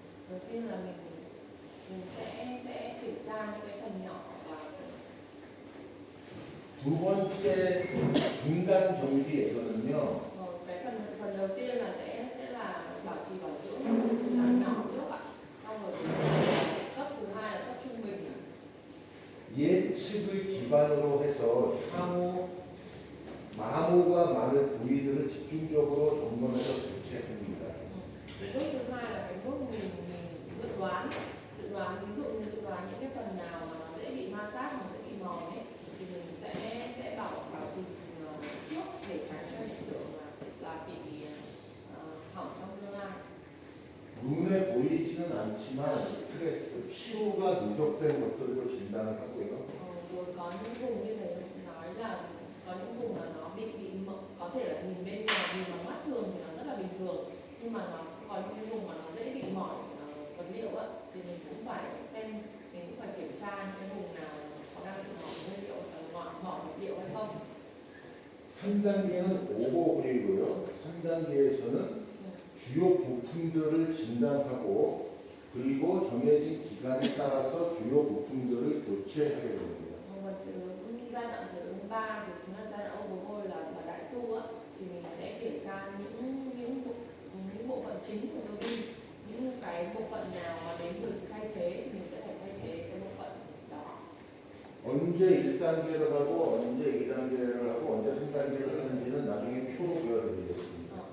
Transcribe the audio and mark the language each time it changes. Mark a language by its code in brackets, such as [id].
[vi] Đầu tiên là mình sẽ kiểm tra những cái phần nhỏ và [ko] 두 번째 중간 정비에서는요. [vi] cái phần đầu tiên là sẽ là bảo trì bảo dưỡng làm nhỏ trước ạ. Xong rồi cấp thứ hai là cấp trung bình. [ko] 예측을 기반으로 해서 향후 마모가 많은 부위들을 집중적으로 점검해서 교체합니다. [vi] Bước thứ hai là cái bước mình dự đoán ví dụ như dự đoán những cái phần nào mà nó dễ bị ma sát hoặc dễ bị mòn ấy, thì mình sẽ bảo trì trước để tránh cho hiện tượng là bị hỏng trong tương lai. [ko] 눈에 보이지는 않지만 스트레스, 피로가 누적된 것들을 진단을 하고요. [vi] Rồi có những vùng như thầy nói là có những vùng mà nó bị có thể là nhìn bên ngoài, nhìn bằng mắt thường thì nó rất là bình thường, nhưng mà nó có những cái vùng mà nó dễ bị mỏi vật liệu á, thì mình cũng phải xem, mình cũng phải kiểm tra những cái vùng nào có đang bị mỏi nguyên liệu, mỏi vật liệu hay không. [ko] 3단계는 오버홀이고요. 3단계에서는 주요 부품들을 진단하고 그리고 정해진 기간에 따라서 주요 부품들을 교체하게 됩니다. [vi] Và giai đoạn thứ 3 thì chính là giai đoạn overhaul là đại tu á, thì mình sẽ kiểm tra những bộ phận chính của tua bin, những cái bộ phận nào mà đến từ thay thế thì mình sẽ phải thay thế cái bộ phận đó. [ko] 언제 1단계를 하고 언제 2단계를 하고 언제 3단계를 하는지는 나중에 표로 보여드리겠습니다.